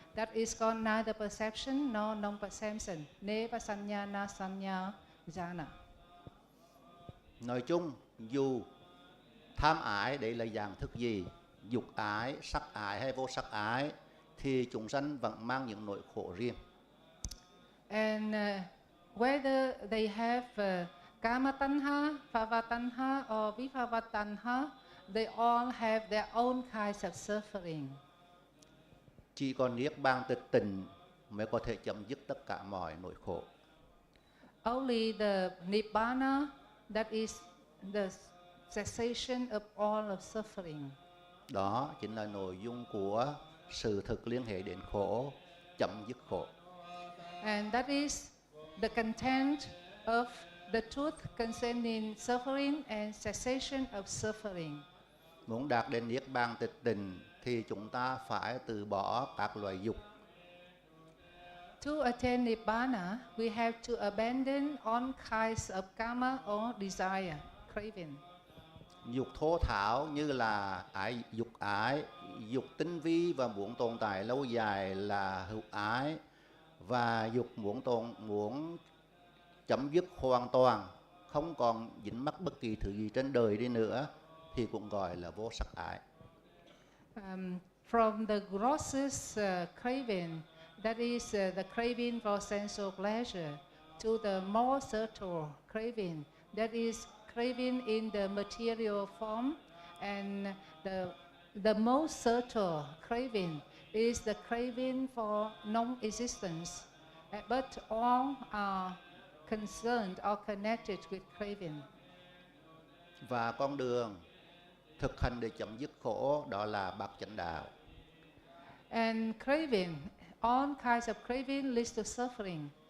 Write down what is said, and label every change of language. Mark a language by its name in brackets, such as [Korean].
[English] That is called neither perception nor non-perception. [Pali] Neva sanya na sanya jhana. [Vietnamese] Nói chung, dù tham ái đấy là dạng thức gì, dục ái, sắc ái hay vô sắc ái, thì chúng sanh vẫn mang những nỗi khổ riêng. [English] And whether they have kama tanha, phava tanha or vibhava tanha, they all have their own kinds of suffering. [Vietnamese] Chỉ còn niết bàn tịch tịnh mới có thể chấm dứt tất cả mọi nỗi khổ. [English] Only the nibbana, that is the cessation of all of suffering. [Vietnamese] Đó chính là nội dung của sự thực liên hệ đến khổ, chấm dứt khổ. [English] And that is the content of the truth concerning suffering and cessation of suffering. [Vietnamese] Muốn đạt đến niết bàn tịch tịnh thì chúng ta phải từ bỏ các loại dục. [English] To attain nibbana, we have to abandon all kinds of karma or desire, craving. [Vietnamese] Dục thô thảo như là dục ái, dục tinh vi và muốn tồn tại lâu dài là hữu ái, và dục muốn chấm dứt hoàn toàn, không còn dính mắc bất kỳ thứ gì trên đời đi nữa, thì cũng gọi là vô sắc ái. [English] From the grossest craving, that is the craving for sensual pleasure, to the more subtle craving, that is craving in the material form, and the most subtle craving is the craving for non-existence, but all are concerned or connected with craving. [Vietnamese] Và con đường thực hành để chấm dứt khổ đó là bát chánh đạo. [English] And craving, all kinds of craving leads to suffering,